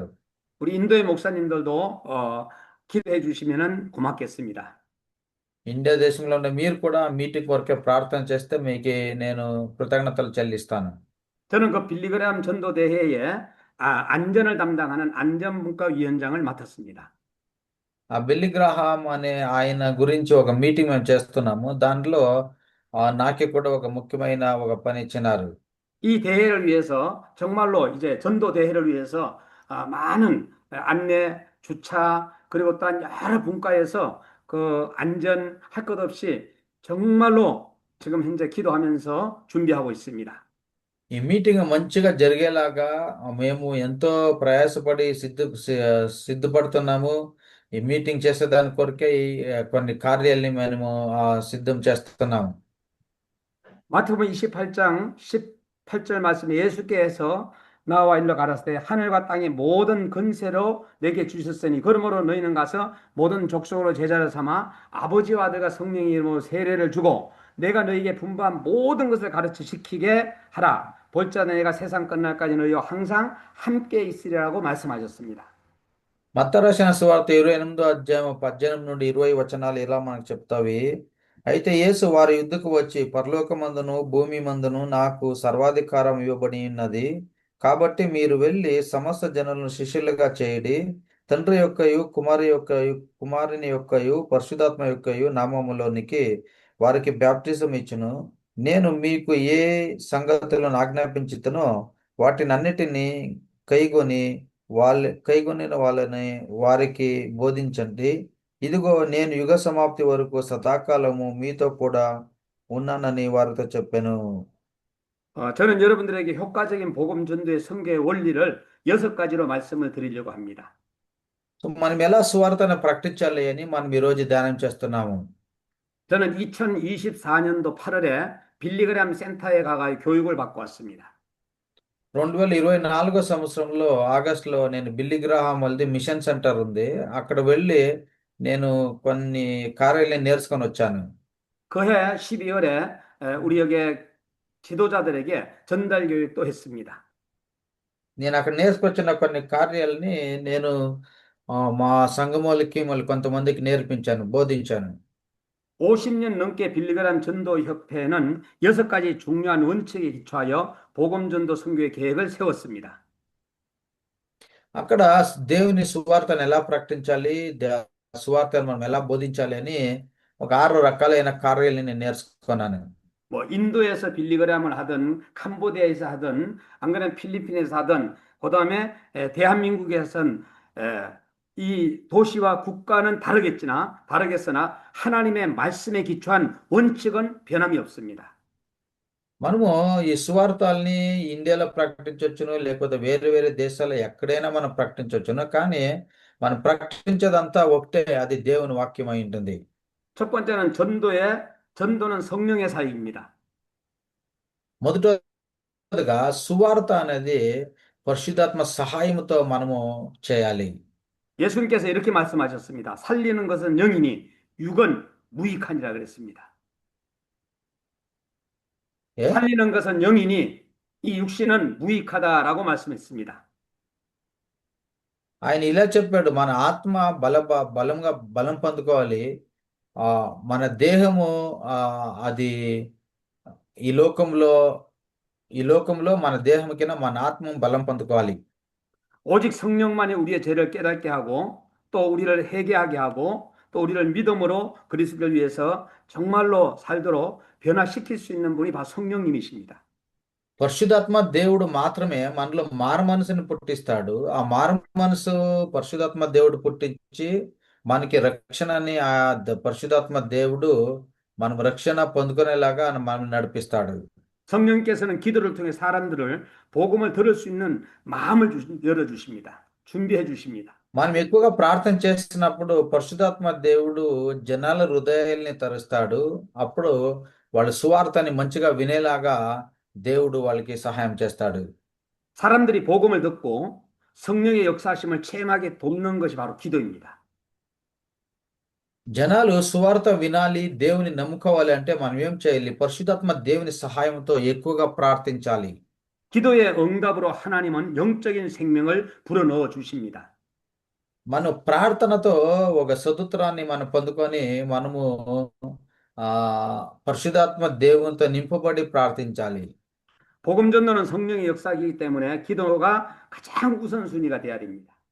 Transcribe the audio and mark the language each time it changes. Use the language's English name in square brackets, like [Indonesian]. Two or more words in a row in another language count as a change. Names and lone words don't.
[Korean] 우리 인도의 목사님들도 기도해 주시면은 고맙겠습니다. [Telugu] ఇండియా దేశంలో ఉన్న మీరు కూడా మీటింగ్ కొరకే ప్రార్థన చేస్తే మీకు నేను కృతజ్ఞతలు చెల్లిస్తాను. [Korean] 저는 그 빌리그레함 전도 대회에 안전을 담당하는 안전문과위원장을 맡았습니다. [Telugu] ఆ బిల్లీ గ్రాహాం అనే ఆయన గురించి ఒక మీటింగ్ మేము చేస్తున్నాము. దాంట్లో నాకే కూడా ఒక ముఖ్యమైన ఒక పని ఇచ్చినారు. [Korean] 이 대회를 위해서 정말로 이제 전도 대회를 위해서 많은 안내, 주차 그리고 또한 여러 분과에서 그 안전할 것 없이 정말로 지금 현재 기도하면서 준비하고 있습니다. [Telugu] ఈ మీటింగ్ మంచిగా జరిగేలాగా మేము ఎంతో ప్రయాసపడి సిద్ధపడుతున్నాము. ఈ మీటింగ్ చేసేదాని కొరకే కొన్ని కార్యాలని మేము సిద్ధం చేస్తున్నాము. [Korean] 마태복음 28장 18절 말씀에 예수께서 나와 일러 가라사대 하늘과 땅의 모든 권세로 내게 주셨으니 그러므로 너희는 가서 모든 족속으로 제자를 삼아 아버지와 아들과 성령의 이름으로 세례를 주고 내가 너희에게 분부한 모든 것을 가르쳐 지키게 하라. 볼자 내가 세상 끝날까지 너희와 항상 함께 있으리라고 말씀하셨습니다. [Telugu] మత్తయి రాసిన సువార్త 28వ అధ్యాయం 18 నుండి 20 వచనాలు ఇలా మనకు చెప్తావి. అయితే యేసు వారి యుద్ధకు వచ్చి పరలోకమందును భూమి మందును నాకు సర్వాధికారం ఇవ్వబడి ఉన్నది. కాబట్టి మీరు వెళ్ళి సమస్త జనులను శిష్యులుగా చేయడి. తండ్రి యొక్కయు కుమారుని యొక్కయు పరిశుద్ధాత్మ యొక్కయు నామములోనికి వారికి బ్యాప్టిజం ఇచ్చును. నేను మీకు ఏ సంగతులను ఆజ్ఞాపించుతునో వాటినన్నిటినీ కైగొనిన వాళ్ళని వారికి బోధించండి. ఇదిగో నేను యుగ సమాప్తి వరకు సదాకాలము మీతో కూడా ఉన్నానని వారితో చెప్పాను. [Korean] 저는 여러분들에게 효과적인 복음 전도의 선교의 원리를 6가지로 말씀을 드리려고 합니다. [Telugu] సో మనం ఎలా సువార్తను ప్రకటించాలి అని మనం ఈరోజు ధ్యానం చేస్తున్నాము. [Korean] 저는 2024년도 8월에 빌리그람 센터에 가가 교육을 받고 왔습니다. [Telugu] 2024 సంవత్సరంలో ఆగస్టులో నేను బిల్లీ గ్రాహాం వాళ్ళది [English] mission center [Telugu] ఉంది, అక్కడ వెళ్ళి నేను కొన్ని కార్యాలను నేర్చుకొని వచ్చాను. [Korean] 그해 12월에 우리 여기 지도자들에게 전달 교육도 했습니다. [Telugu] నేను అక్కడ నేర్చుకొచ్చిన కొన్ని కార్యాలని నేను మా సంఘములకి మళ్ళీ కొంతమందికి నేర్పించాను, బోధించాను. [Korean] 50년 넘게 빌리그람 전도 협회는 6가지 중요한 원칙에 기초하여 복음 전도 선교의 계획을 세웠습니다. [Telugu] అక్కడ దేవుని సువార్తను ఎలా ప్రకటించాలి, సువార్తను మనం ఎలా బోధించాలి అని ఒక 6 రకాలైన కార్యాలను నేను నేర్చుకున్నాను. [Korean] 뭐 인도에서 빌리그람을 하든 캄보디아에서 하든 안 그러면 필리핀에서 하든 그다음에 대한민국에선 이 도시와 국가는 다르겠으나 하나님의 말씀에 기초한 원칙은 변함이 없습니다. [Telugu] మనము ఈ సువార్తల్ని ఇండియాలో ప్రకటించవచ్చును, లేకపోతే వేరే వేరే దేశాల్లో ఎక్కడైనా మనం ప్రకటించవచ్చును, కానీ మనం ప్రకటించేదంతా ఒకటే, అది దేవుని వాక్యం అయి ఉంటుంది. [Korean] 첫 번째는 전도는 성령의 사역입니다. [Telugu] మొదటగా సువార్త అనేది పరిశుద్ధాత్మ సహాయంతో మనము చేయాలి. [Korean] 예수님께서 이렇게 말씀하셨습니다. 살리는 것은 영이니 육은 무익하니라 그랬습니다. 예? 살리는 것은 영이니 이 육신은 무익하다라고 말씀했습니다. [Telugu] ఆయన ఇలా చెప్పాడు, మన ఆత్మ బలం పొందుకోవాలి. మన దేహము అది ఈ లోకంలో మన దేహం కింద మన ఆత్మ బలం పొందుకోవాలి. [Korean] 오직 성령만이 우리의 죄를 깨닫게 하고 또 우리를 회개하게 하고 또 우리를 믿음으로 그리스도를 위해서 정말로 살도록 변화시킬 수 있는 분이 바로 성령님이십니다. [Telugu] పరిశుద్ధాత్మ దేవుడు మాత్రమే మనలో మారు మనసుని పుట్టిస్తాడు. ఆ మారు మనసు పరిశుద్ధాత్మ దేవుడు పుట్టించి మనకి రక్షణని పరిశుద్ధాత్మ దేవుడు మనం రక్షణ పొందుకునేలాగా మనం నడిపిస్తాడు. [Korean] 성령께서는 기도를 통해 사람들을 복음을 들을 수 있는 마음을 열어주십니다. 준비해 주십니다. [Telugu] మనం ఎక్కువగా ప్రార్థన చేస్తున్నప్పుడు పరిశుద్ధాత్మ దేవుడు జనాల హృదయాల్ని తెరుస్తాడు. అప్పుడు వాళ్ళ సువార్తని మంచిగా వినేలాగా దేవుడు వాళ్ళకి సహాయం చేస్తాడు. [Korean] 사람들이 복음을 듣고 성령의 역사하심을 체험하게 돕는 것이 바로 기도입니다. [Telugu] జనాలు సువార్త వినాలి, దేవుని నమ్ముకోవాలి అంటే మనం ఏం చేయాలి? పరిశుద్ధాత్మ దేవుని సహాయంతో ఎక్కువగా ప్రార్థించాలి. [Korean] 기도의 응답으로 하나님은 영적인 생명을 불어넣어 주십니다. [Telugu] మన ప్రార్థనతో ఒక సదుత్రాన్ని మనం పొందుకొని మనము పరిశుద్ధాత్మ దేవునితో నింపబడి ప్రార్థించాలి. [Korean] 복음 전도는 성령의 역사이기 때문에 기도가 가장 우선순위가 돼야 됩니다.